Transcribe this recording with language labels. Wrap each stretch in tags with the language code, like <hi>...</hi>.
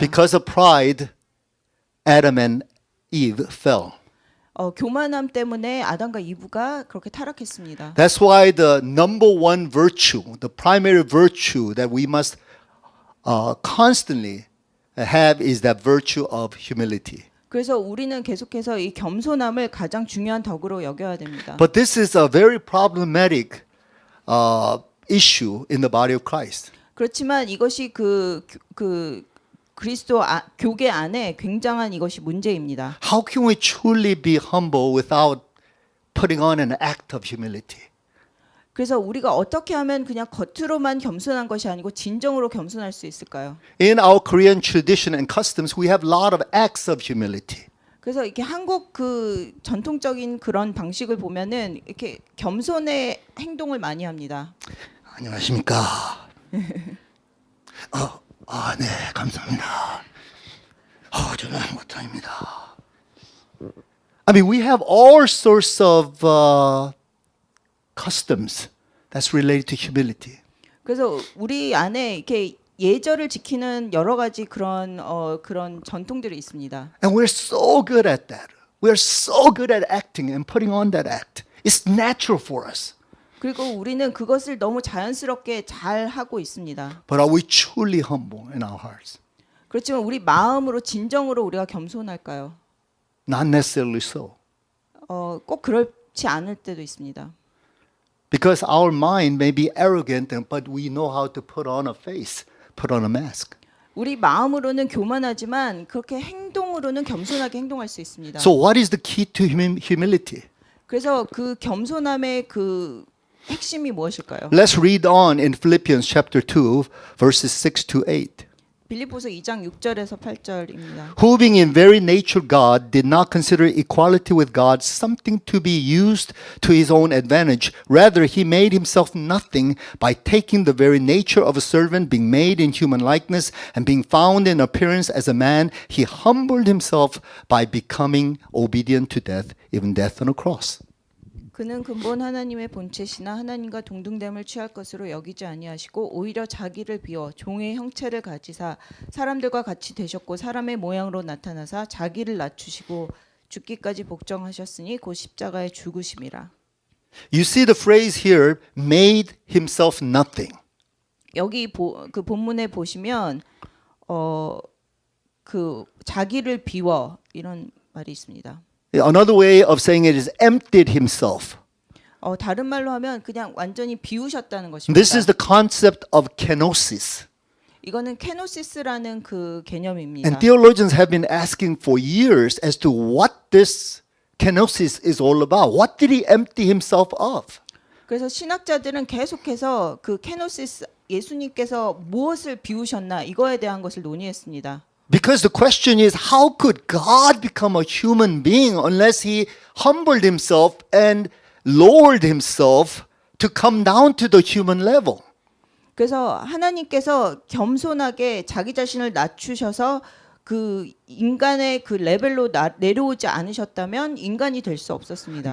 <en>Because of pride, Adam and Eve fell.</en> <ko>교만함 때문에 아담과 이브가 그렇게 타락했습니다.</ko> <en>That's why the number one virtue, the primary virtue that we must constantly have is that virtue of humility.</en> <ko>그래서 우리는 계속해서 이 겸손함을 가장 중요한 덕으로 여겨야 됩니다.</ko> <en>But this is a very problematic issue in the body of Christ.</en> <ko>그렇지만 이것이 그 그리스도 교계 안에 굉장한 이것이 문제입니다.</ko> <en>How can we truly be humble without putting on an act of humility?</en> <ko>그래서 우리가 어떻게 하면 그냥 겉으로만 겸손한 것이 아니고 진정으로 겸손할 수 있을까요?</ko> <en>In our Korean tradition and customs, we have a lot of acts of humility.</en> <ko>그래서 이렇게 한국 그 전통적인 그런 방식을 보면은 이렇게 겸손의 행동을 많이 합니다. 안녕하십니까? 네, 감사합니다. 저는 아무것도입니다.</ko> <en>I mean, we have all sorts of customs that's related to humility.</en> <ko>그래서 우리 안에 이렇게 예절을 지키는 여러 가지 그런 전통들이 있습니다.</ko> <en>And we're so good at that. We're so good at acting and putting on that act. It's natural for us.</en> <ko>그리고 우리는 그것을 너무 자연스럽게 잘 하고 있습니다.</ko> <en>But are we truly humble in our hearts?</en> <ko>그렇지만 우리 마음으로 진정으로 우리가 겸손할까요?</ko> <en>Not necessarily so.</en> <ko>꼭 그렇지 않을 때도 있습니다.</ko> <en>Because our mind may be arrogant, but we know how to put on a face, put on a mask.</en> <ko>우리 마음으로는 교만하지만 그렇게 행동으로는 겸손하게 행동할 수 있습니다.</ko> <en>So what is the key to humility?</en> <ko>그래서 그 겸손함의 그 핵심이 무엇일까요?</ko> <en>Let's read on in Philippians chapter 2, verses 6 to 8.</en> <ko>빌립보서 2장 6절에서 8절입니다.</ko> <en>Who being in very nature God did not consider equality with God something to be used to his own advantage. Rather, he made himself nothing by taking the very nature of a servant, being made in human likeness, and being found in appearance as a man, he humbled himself by becoming obedient to death, even death on a cross.</en> <ko>그는 근본 하나님의 본체시나 하나님과 동등됨을 취할 것으로 여기지 아니하시고 오히려 자기를 비워 종의 형체를 가지사 사람들과 같이 되셨고 사람의 모양으로 나타나사 자기를 낮추시고 죽기까지 복종하셨으니 곧 십자가에 죽으심이라.</ko> <en>You see the phrase here, made himself nothing.</en> <ko>여기 그 본문에 보시면 그 자기를 비워 이런 말이 있습니다.</ko> <en>Another way of saying it is emptied himself.</en> <ko>다른 말로 하면 그냥 완전히 비우셨다는 것입니다.</ko> <en>This is the concept of kenosis.</en> <ko>이거는 케노시스라는 그 개념입니다.</ko> <en>And theologians have been asking for years as to what this kenosis is all about. What did he empty himself of?</en> <ko>그래서 신학자들은 계속해서 그 케노시스 예수님께서 무엇을 비우셨나 이거에 대한 것을 논의했습니다.</ko> <en>Because the question is, how could God become a human being unless he humbled himself and lowered himself to come down to the human level?</en> <ko>그래서 하나님께서 겸손하게 자기 자신을 낮추셔서 그 인간의 그 레벨로 내려오지 않으셨다면 인간이 될 수 없었습니다.</ko>